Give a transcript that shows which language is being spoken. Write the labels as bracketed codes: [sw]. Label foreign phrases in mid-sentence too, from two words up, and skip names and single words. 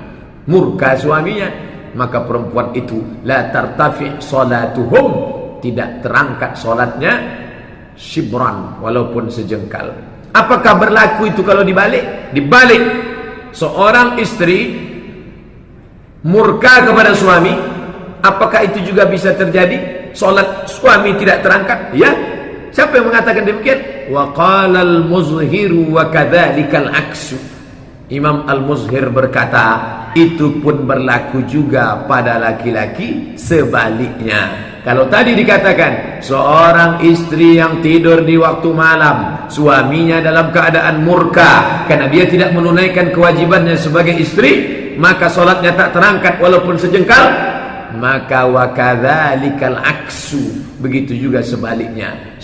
[id] Murka suaminya, maka perempuan itu [ar] لا ترتفع صلاتهم, [id] tidak terangkat salatnya shibran, walaupun sejengkal. Apakah berlaku itu kalau dibalik? Dibalik, seorang istri murka kepada suami, apakah itu juga bisa terjadi? Salat suami tidak terangkat? Ya. Siapa yang mengatakan demikian? [ar] وقال المظهر وكذلك العكس. [id] Imam Al-Muzhir berkata, itu pun berlaku juga pada laki-laki sebaliknya. Kalau tadi dikatakan seorang istri yang tidur di waktu malam, suaminya dalam keadaan murka karena dia tidak menunaikan kewajibannya sebagai istri, maka solatnya tak terangkat walaupun sejengkal, maka [ar] وكذلك العكس, [id] begitu juga sebaliknya.